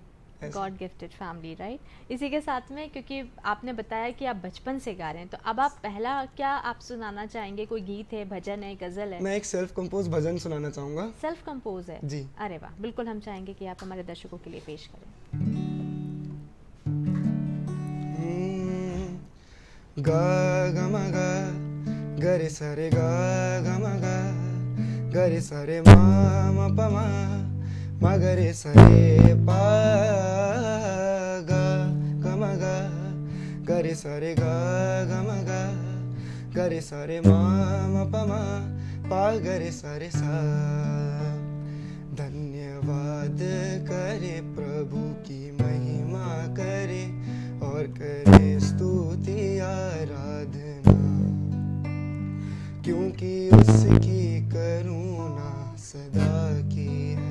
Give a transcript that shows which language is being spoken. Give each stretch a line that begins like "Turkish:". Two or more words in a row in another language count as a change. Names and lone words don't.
English: God gifted family, right.
Hindi: इसी के साथ में, क्योंकि आपने बताया कि आप बचपन से गा रहे हैं, तो अब आप पहला क्या आप सुनाना चाहेंगे? कोई गीत है, भजन है, गजल है? मैं एक
English: self compose
Hindi: भजन सुनाना चाहूँगा।
English: self compose
Hindi: है जी। अरे वाह, बिल्कुल हम चाहेंगे कि आप हमारे दर्शकों के लिए पेश करें। गा ग म ग गरे सरे गा ग म ग गरे सरे मा म प मा मगरे सरे पा गा ग म ग गरे सरे गा ग म ग गरे सरे मा म प मा पा गरे सरे सा। धन्यवाद करे प्रभु की महिमा करे और करे स्तुति आराधना, क्योंकि उसकी करुणा सदा की है।